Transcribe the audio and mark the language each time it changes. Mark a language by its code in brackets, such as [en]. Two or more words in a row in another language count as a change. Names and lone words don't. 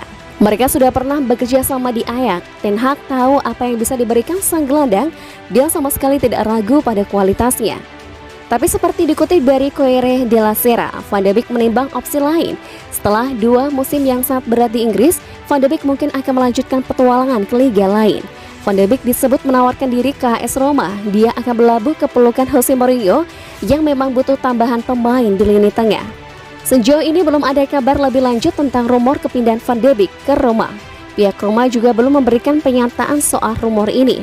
[id] Mereka sudah pernah bekerja sama di Ajax. Ten Hag tahu apa yang bisa diberikan sang gelandang, dia sama sekali tidak ragu pada kualitasnya. Tapi seperti dikutip dari Corriere della Sera, Van de Beek menimbang opsi lain. Setelah 2 musim yang sangat berat di Inggris, Van de Beek mungkin akan melanjutkan petualangan ke liga lain. Van de Beek disebut menawarkan diri ke AS Roma. Dia akan berlabuh ke pelukan Jose Mourinho yang memang butuh tambahan pemain di lini tengah. Sejauh ini belum ada kabar lebih lanjut tentang rumor kepindahan Van de Beek ke Roma. Pihak Roma juga belum memberikan pernyataan soal rumor ini.